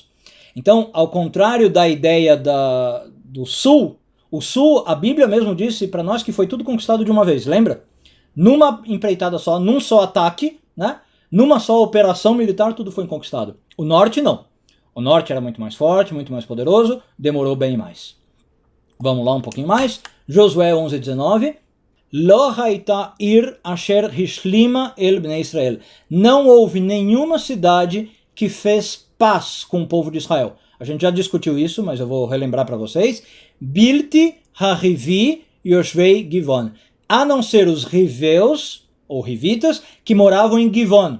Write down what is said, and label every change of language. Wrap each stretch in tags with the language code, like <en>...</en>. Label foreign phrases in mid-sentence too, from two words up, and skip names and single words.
<pt>Então, ao contrário da ideia do sul, o sul, a Bíblia mesmo disse para nós que foi tudo conquistado de uma vez, lembra? Numa empreitada só, num só ataque, né? Numa só operação militar, tudo foi conquistado. O norte não. O norte era muito mais forte, muito mais poderoso, demorou bem mais. Vamos lá um pouquinho mais. Josué 11:19.</pt> <he>לא היתה עיר אשר השלימה אל בני ישראל.</he> <pt>Não houve nenhuma cidade que fez paz com o povo de Israel. A gente já discutiu isso, mas eu vou relembrar para vocês.</pt> <he>בלתי החוי יושבי גבעון.</he> <pt>A não ser os riveus, ou rivitas, que moravam em Givon.</pt>